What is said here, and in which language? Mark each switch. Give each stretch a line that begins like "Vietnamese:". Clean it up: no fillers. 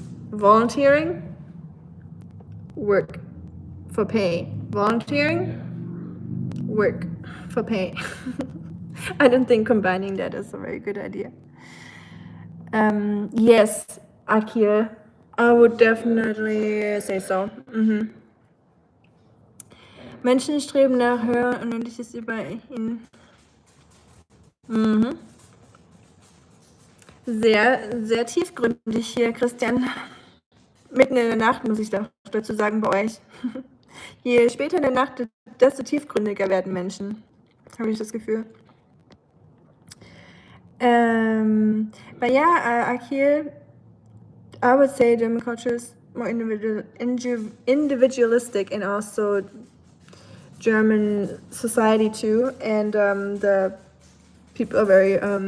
English: Volunteering, work for pay. Volunteering, work for pay. I don't think combining that is a very good idea. Yes, Akil, I would definitely say so.
German: Menschen streben nach höher und Ähnliches über ihn. Sehr, sehr tiefgründig hier, Christian. Mitten in der Nacht, muss ich dazu sagen, bei euch. Je später in der Nacht, desto tiefgründiger werden Menschen. Habe ich das Gefühl.
English: But yeah, Akil, I would say German culture is more individualistic, and also German society too, and the people are very